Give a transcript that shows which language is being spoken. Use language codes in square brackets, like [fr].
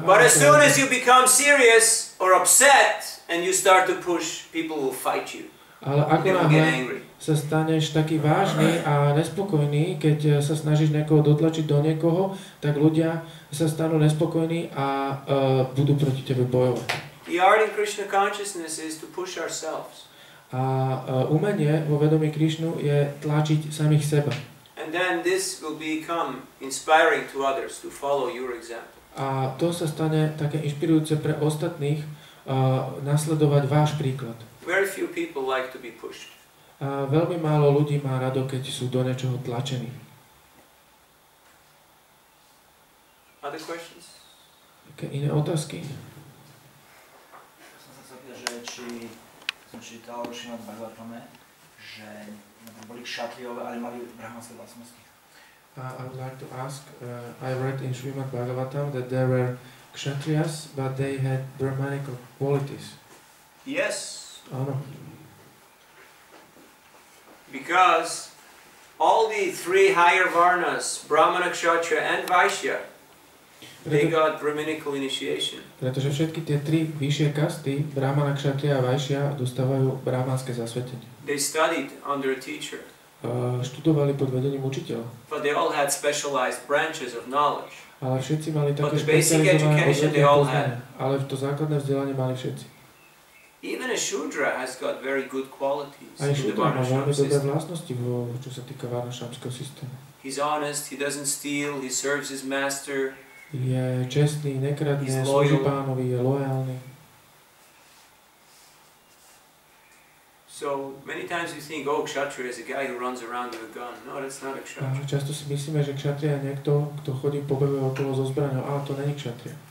[en] But as soon as you become serious or upset and you start to push, people will fight you. [sk] Ale ako náhle sa staneš taký vážny a nespokojný, keď sa snažíš niekoho dotlačiť do niekoho, tak ľudia sa stanú nespokojní a budú proti tebe bojovať. [en] The art in Krishna consciousness is to push ourselves. [sk] A umenie vo vedomí Krišnu je tlačiť samých seba. [en] And then this will become inspiring to others to follow your example. [sk] A to sa stane také inšpirujúce pre ostatných nasledovať váš príklad. [en] Very few people like to be pushed. [sk] A veľmi málo ľudí má rado, keď sú do niečoho tlačení. [en] Other questions? [sk] Také iné otázky? Som sa chcel pýtať, že či som čítal v Šrimad Bhagavatame, že boli kšatriové, ale mali brahmanské vlastnosti. [en] I would like to ask, I read in Srimad Bhagavatam that there were kshatriyas, but they had brahmanical qualities. Yes. [sk] Áno. [en] Because all the three higher varnas, Brahmana, Kshatriya and Vaishya, they got brahmanical initiation. [sk] Pretože všetky tie tri vyššie kasty, Brahmana, Kshatriya a Vaishya, dostávajú brahmanské zasvetenie. [en] They studied under a teacher. [sk] Študovali pod vedením učiteľa. [en] But they all had specialized branches of knowledge. [sk] Ale všetci mali také špecializované odvetvie poznania. Ale to základné vzdelanie mali všetci. [en] Even a Shudra has got very good qualities. [sk] Aj Shudra má veľmi dobré vlastnosti, čo sa týka varnašamského systému. [en] He's honest, he doesn't steal, he serves his master. [sk] Je čestný, nekradne, slúži pánovi, je lojálny. [en] So many times you think, oh, Kshatriya is a guy who runs around with a gun. No, that's not a Kshatriya. [sk] Často si myslíme, že Kshatriya je niekto, kto chodí pobehuje okolo so zbraňou, ale to není Kshatriya.